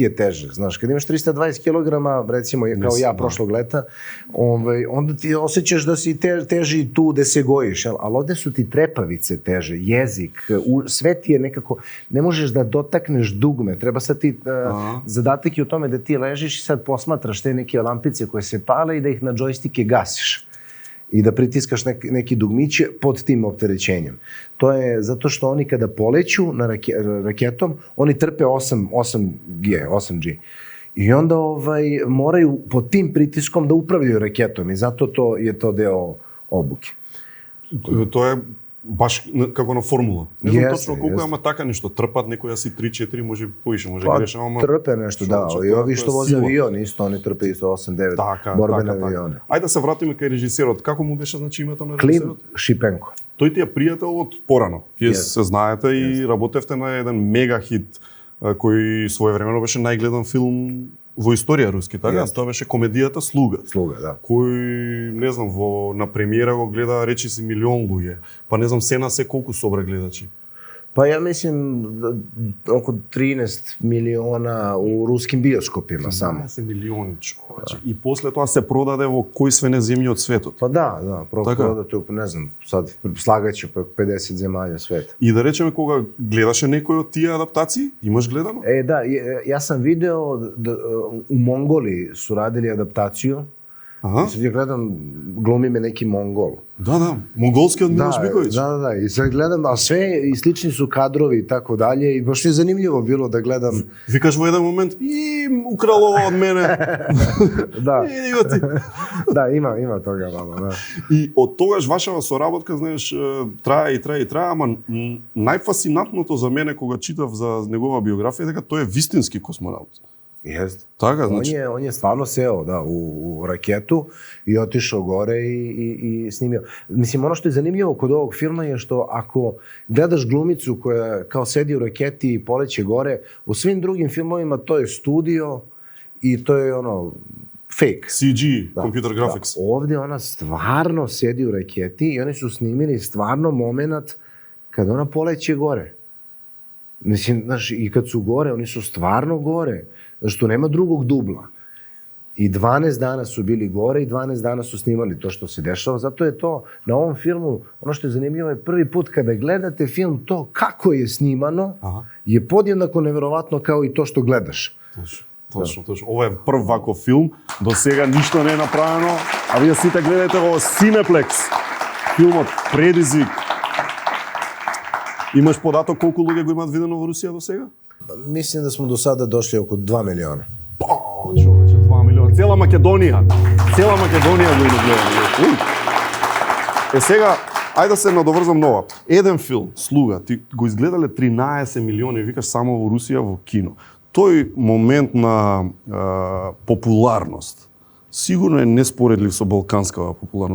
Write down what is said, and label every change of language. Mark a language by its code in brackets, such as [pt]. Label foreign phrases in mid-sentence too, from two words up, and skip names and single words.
[sr] je teže, znaš, kad imaš 320 kg, recimo kao ja prošlog leta, onda ti osjećaš da si teži tu gde se gojiš, ali ovde su ti trepavice teže, jezik, sve ti je nekako, ne možeš da dotakneš dugme, treba sad ti, zadatak je u tome da ti ležiš i sad posmatraš te neke lampice koje se pale i da ih na džojstike gasiš i da pritiskaš neki dugmiće pod tim opterećenjem. To je zato što oni kada poleću raketom, oni trpe 8G. I onda moraju pod tim pritiskom da upravljaju raketom i zato je to deo obuke. [mk] To je баш како на формула. Не знам точно колку, ама така нешто трпат, некоја си 3-4, може повише, може греше, ама [sr] трпе нешто, да. И ови што возе авион, исто они трпе исто 8-9 борбени авиони. [mk] Ајде да се вратиме кај режисерот. Како му беше значи името на режисерот? Клим Шипенко. Тој ти е пријател од порано. Вие се знаете и работевте на еден мега хит кој своевремено беше најгледан филм во историја руски, така? Тоа беше комедијата Слуга. Слуга, да. Кој, не знам, на премиера го гледа, речи си, милион луѓе. Па не знам, се на се колку собра гледачи. [sr] Pa ja mislim oko 13 miliona u ruskim bioskopima samo. [mk] 13 milioni човече. И после тоа се продаде во кој све не земји од светот. [sr] Pa da, prodate, ne znam, sad slagaće pa 50 zemalja sveta. [mk] И да речеме, кога гледаше некој од тие адаптации, имаш гледано? [sr] Da, ja sam video da u Mongoliji su radili adaptaciju. I sad ja gledam, glumi me neki Mongol. Da, mongolski od Miloš Biković. Da, i sad gledam, a sve i slični su kadrovi i tako dalje i baš je zanimljivo bilo da gledam. [mk] Викаш во еден момент, украл ова од мене. Да. Иди го ти. [sr] Да, има тога мало, да. [mk] И од тогаш вашава соработка, знаеш, трае, ама најфасинатното за мене кога читав за негова биографија е дека тој е вистински космонаут. [sr] Jeste. [mk] Така, znači. [sr] On je stvarno seo u raketu i otišao gore i snimio. Mislim, ono što je zanimljivo kod ovog filma je što ako gledaš glumicu koja kao sedi u raketi i poleće gore, u svim drugim filmovima to je studio i to je fake. [en] CG, computer graphics. [sr] Ovde ona stvarno sedi u raketi i oni su snimili stvarno moment kad ona poleće gore. Mislim, znaš, i kad su gore, oni su stvarno gore. Znaš, tu nema drugog dubla. I 12 dana su bili gore i 12 dana su snimali to što se dešava. Zato je to, na ovom filmu, ono što je zanimljivo je prvi put kada gledate film, to kako je snimano, je podjednako neverovatno kao i to što gledaš. [mk] Точно. Ова е прв ваков филм, до сега ништо не е направено, а вие сите гледате во Cineplex. Филмот Предизвик. Имаш податок колку луѓе го имаат видено во Русија до сега? [sr] Mislim da smo do sada došli oko 2 miliona. [mk] Човече, 2 милиона. Цела Македонија го гледа. Сега, ајде да се надоврзам нова. Еден филм, Слуга, ти го изгледале 13 милиони, викаш, само во Русија во кино. Тој момент на популарност сигурно е неспоредлив со балканскава популарност.